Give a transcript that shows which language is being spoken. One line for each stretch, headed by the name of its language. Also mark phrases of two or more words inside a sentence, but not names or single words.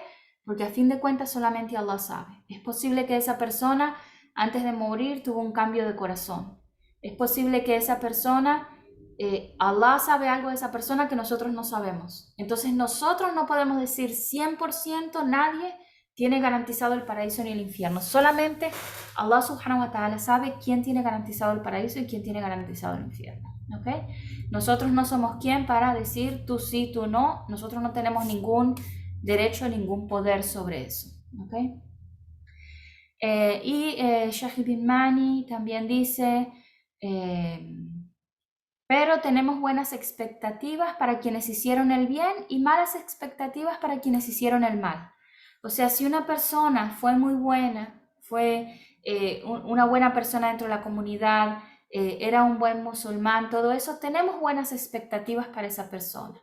Spanish: Porque a fin de cuentas solamente Allah sabe. Es posible que esa persona antes de morir tuvo un cambio de corazón. Es posible que esa persona, Allah sabe algo de esa persona que nosotros no sabemos. Entonces nosotros no podemos decir 100% nadie tiene garantizado el paraíso ni el infierno. Solamente Allah
Arabic: سبحانه وتعالى
Spanish: sabe quién tiene garantizado el paraíso y quién tiene garantizado el infierno. ¿Okay? Nosotros no somos quien para decir tú sí, tú no. Nosotros no tenemos ningún derecho, ningún poder sobre eso. ¿Okay? Shahid bin Mani también dice, pero tenemos buenas expectativas para quienes hicieron el bien y malas expectativas para quienes hicieron el mal. O sea, si una persona fue muy buena, fue una buena persona dentro de la comunidad, era un buen musulmán, todo eso, tenemos buenas expectativas para esa persona.